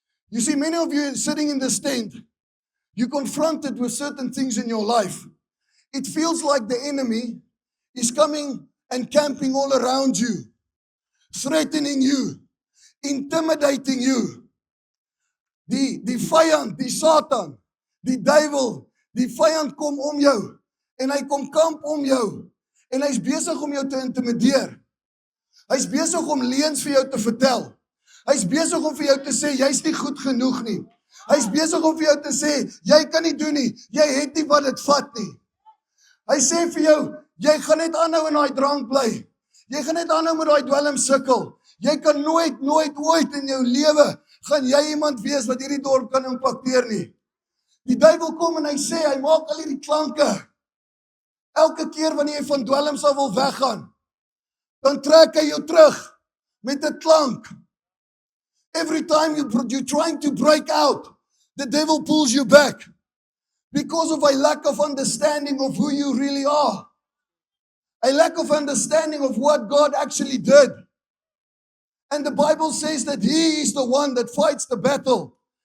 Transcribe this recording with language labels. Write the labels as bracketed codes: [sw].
[en] You see, many of you sitting in this tent, you're confronted with certain things in your life. It feels like the enemy is coming and camping all around you, threatening you, intimidating you. [af] Die vyand, die Satan, die duiwel, die vyand kom om jou en hy kom kamp om jou en hy's besig om jou te intimideer. Hy's besig om leuns vir jou te vertel. Hy's besig om vir jou te sê jy's nie goed genoeg nie. Hy's besig om vir jou te sê jy kan nie doen nie. Jy het nie wat dit vat nie. Hy sê vir jou jy gaan net aanhou in daai drank bly. Jy gaan net aanhou met daai dwelm sukkel. Jy kan nooit ooit in jou lewe gaan jy iemand wees wat hierdie dorp kan impakteer nie. Die duiwel kom en hy sê, hy maak al hierdie klanke. Elke keer wanneer jy van dwelms af wil weggaan, dan trek hy jou terug met 'n klank. [en] Every time you're trying to break out, the devil pulls you back because of a lack of understanding of who you really are. A lack of understanding of what God actually did. And the Bible says that He is the one that fights the battle.